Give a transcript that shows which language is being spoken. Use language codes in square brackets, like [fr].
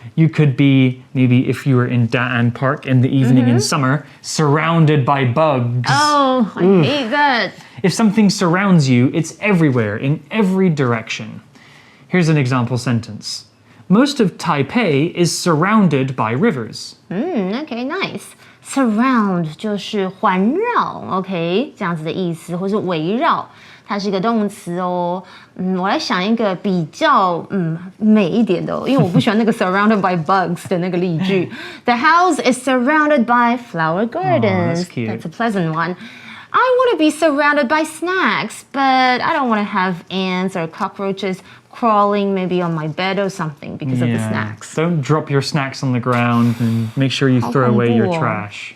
[en] You could be, maybe if you were in Da'an Park in the evening in summer, surrounded by bugs. Oh, I hate that. If something surrounds you, it's everywhere, in every direction. Here's an example sentence. Most of Taipei is surrounded by rivers. Okay, nice. [zh] Surround 就是环绕 ，OK， 这样子的意思，或是围绕，它是一个动词哦。我来想一个比较美一点的，因为我不喜欢那个 [en] surrounded by bugs [zh] 的那个例句。 [en] The house is surrounded by flower gardens. that's cute. That's a pleasant one. I want to be surrounded by snacks, but I don't want to have ants or cockroaches crawling maybe on my bed or something because of the snacks. Don't drop your snacks on the ground and make sure you throw away your trash.